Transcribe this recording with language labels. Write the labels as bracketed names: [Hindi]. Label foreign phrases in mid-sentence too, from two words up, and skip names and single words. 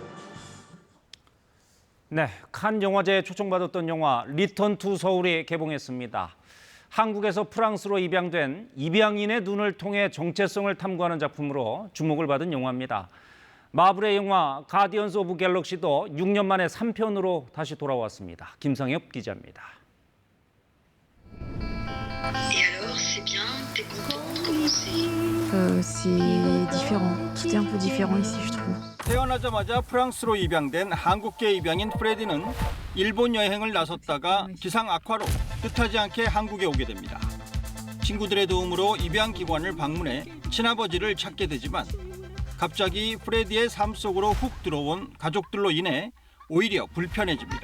[Korean] 네, 칸 영화제에 초청받았던 영화 리턴 투 서울이 개봉했습니다. 한국에서 프랑스로 입양된 입양인의 눈을 통해 정체성을 탐구하는 작품으로 주목을 받은 영화입니다. 마블의 영화 가디언스 오브 갤럭시도 6년 만에 3편으로 다시 돌아왔습니다. 김상엽 기자입니다. [French] C'est différent. Tout est un peu différent ici, je trouve. [Korean] 태어나자마자 프랑스로 입양된 한국계 입양인 프레디는 일본 여행을 나섰다가 기상 악화로 뜻하지 않게 한국에 오게 됩니다. 친구들의 도움으로 입양 기관을 방문해 친아버지를 찾게 되지만 갑자기 프레디의 삶 속으로 훅 들어온 가족들로 인해 오히려 불편해집니다.